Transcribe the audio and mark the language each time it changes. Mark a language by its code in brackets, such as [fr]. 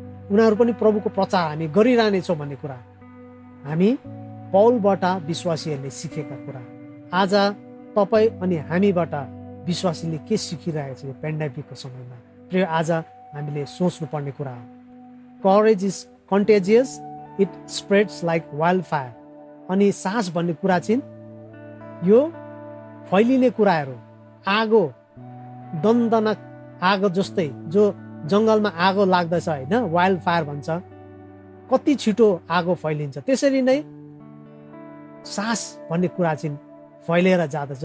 [ne] उनीहरू पनि प्रभुको प्रचार हामी गरिरहनेछौँ भन्ने कुरा हामी पौलबाट विश्वासीहरूले सिकेका कुरा। आज तपाईँ अनि हामीबाट विश्वासीले के सिकिरहेको छ यो पेन्डेमिकको समयमा प्रिय, आज हामीले सोच्नुपर्ने कुरा हो। [en] Courage is contagious, it spreads like wild fire. [ne] अनि साहस भन्ने कुरा चाहिँ यो फैलिने कुराहरू, आगो, दन्दनक आगो जस्तै, जो जङ्गलमा आगो लाग्दछ होइन, वाइल्ड फायर भन्छ, कति छिटो आगो फैलिन्छ। त्यसरी नै साहस भन्ने कुरा चाहिँ फैलिएर जाँदछ।